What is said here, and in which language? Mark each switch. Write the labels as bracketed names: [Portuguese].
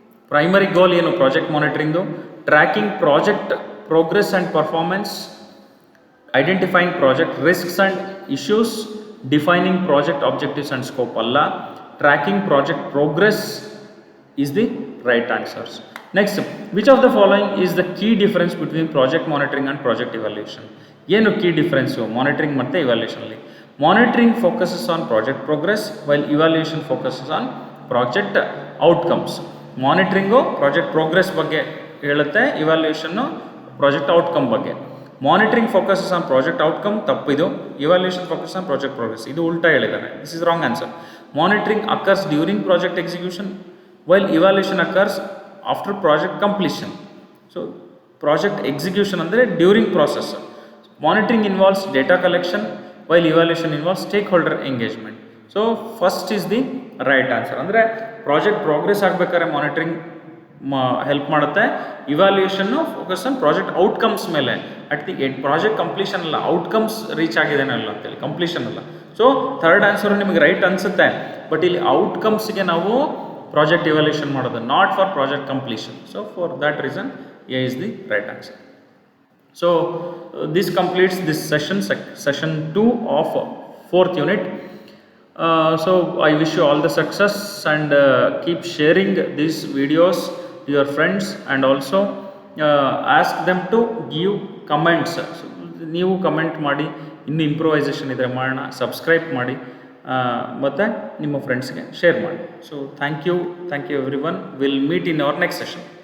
[Kannada] Primary ಗೋಲ್ ಏನು project ಮಾನಿಟರಿಂಗ್ದು? [English] Tracking project progress and performance, identifying project risks and issues, defining project objectives and scope ಅಲ್ಲ. Tracking project progress is the right answers. Next, which of the following is the key difference between project monitoring and project evaluation? [Kannada] ಏನು key difference monitoring ಮತ್ತು ಇವ್ಯಾಲ್ಯೂಯೇಷನಲ್ಲಿ? [English] Monitoring focuses on project progress while evaluation focuses on project outcomes. [Kannada] Monitoring project progress ಬಗ್ಗೆ ಹೇಳುತ್ತೆ, ಇವ್ಯಾಲ್ಯೂಯೇಷನ್ನು project outcome ಬಗ್ಗೆ. [English] monitoring focuses on project outcome ತಪ್ಪಿದು, evaluation focus on project progress [Kannada] ಇದು ಉಲ್ಟಾ ಹೇಳಿದ್ದಾನೆ. [English] This is wrong answer. Monitoring occurs during project execution while evaluation occurs after project completion. [Kannada] So project execution ಅಂದರೆ during process. [English] Monitoring involves data collection while evaluation involves stakeholder engagement. So first is the right answer. [Kannada] ಅಂದರೆ project progress ಆಗಬೇಕಾದ್ರೆ monitoring help ಮಾಡುತ್ತೆ. ಇವ್ಯಾಲ್ಯೂಯೇಷನ್ನು focus on project outcomes ಮೇಲೆ. [English] at the end project completion [Kannada] ಅಲ್ಲ, outcomes reach ಆಗಿದ್ದೇನಲ್ಲ ಅಂತೇಳಿ, completion ಅಲ್ಲ. So third answer ನಿಮಗೆ right ಅನಿಸುತ್ತೆ, but ಇಲ್ಲಿ ಔಟ್ಕಮ್ಸ್ಗೆ ನಾವು ಪ್ರಾಜೆಕ್ಟ್ ಇವ್ಯಾಲ್ಯೂಯೇಷನ್ ಮಾಡೋದು, [English] Not for project completion. So for that reason A is the right answer. So this completes this session 2 of 4th unit. So I wish you all the success and keep sharing these videos to your friends and also ask them to give comments. [Kannada] So, ನೀವು comment ಮಾಡಿ, ಇನ್ನು improvisation ಇದ್ದರೆ ಮಾಡೋಣ, subscribe ಮಾಡಿ ಮತ್ತು ನಿಮ್ಮ ಫ್ರೆಂಡ್ಸ್ಗೆ share ಮಾಡಿ. [English] So thank you everyone. Will meet in our next session.